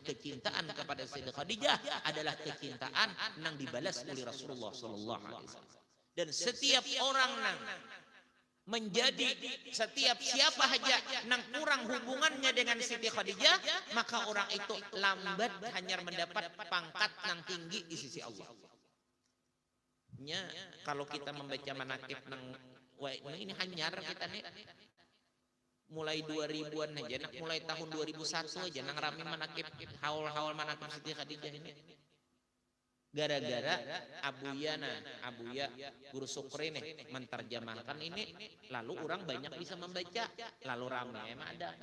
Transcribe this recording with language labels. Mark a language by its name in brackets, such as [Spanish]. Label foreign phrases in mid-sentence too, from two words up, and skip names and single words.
[Indonesian] Kecintaan kepada Sayyidah Khadijah adalah kecintaan yang dibalas oleh Rasulullah [Arabic] صلى الله عليه وسلم. [Indonesian] Dan setiap orang menjadi setiap siapa saja yang kurang hubungannya dengan Siti Khadijah, maka orang itu lambat hanya mendapat pangkat yang tinggi di sisi Allah. Kalau kita membaca manakib ini hanyar kita nih mulai 2000-an aja, mulai tahun 2001 aja nang rame manakib haul manakib Siti Khadijah ini. Gara-gara Abuya Guru Sukri nih menterjemahkan ini, lalu orang banyak bisa membaca, lalu rame emang ada.